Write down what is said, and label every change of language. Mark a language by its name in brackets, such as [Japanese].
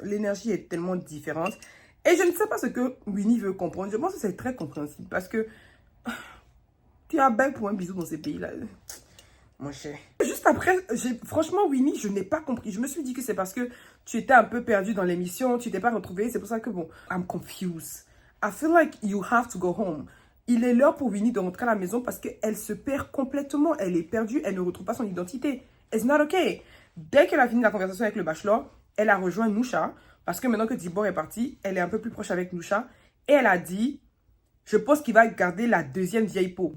[French] L'énergie est tellement différente. Et je ne sais pas ce que Winnie veut comprendre. Je pense que c'est très compréhensible parce que tu as belle pour un bisou dans ces pays-là. Mon cher. Juste après, franchement, Winnie, je n'ai pas compris. Je me suis dit que c'est parce que tu étais un peu perdu dans l'émission, tu t'es pas retrouvé. C'est pour ça que bon, [English] I'm confused. I feel like you have to go home. [French] Il est l'heure pour Winnie de rentrer à la maison parce qu'elle se perd complètement. Elle est perdue, elle ne retrouve pas son identité. [English] It's not okay. [French] Dès qu'elle a fini la conversation avec le bachelor, elle a rejoint Nusha parce que maintenant que Dibor est parti, elle est un peu plus proche avec Nusha. Et elle a dit, je pense qu'il va garder la deuxième vieille peau.